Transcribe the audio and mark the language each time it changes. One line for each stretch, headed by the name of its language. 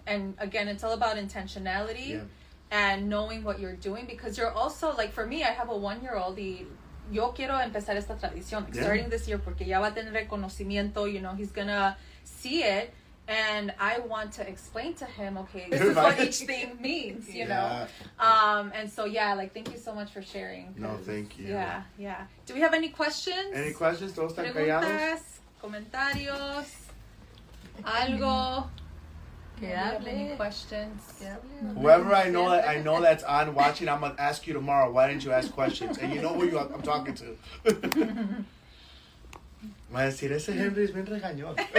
English: And again, it's all about intentionality and knowing what you're doing because you're also, like for me, I have a 1-year-old
Spanish: y yo quiero empezar esta tradición
English: starting this year
Spanish: porque ya va a tener reconocimiento,
English: he's gonna see it. And I want to explain to him, okay, this is what each thing means, you know? And so, like, thank you so much for sharing. No, thank you. Yeah. Do we have any questions? Any questions?
Spanish: ¿Todos están callados? Preguntas, comentarios, algo. Que
English: hable. Any questions? Whoever I know that's on watching, I'm going to ask you tomorrow, why didn't you ask questions? And you know who I'm talking to.
Spanish: Va a decir, ese Henry es bien regañón.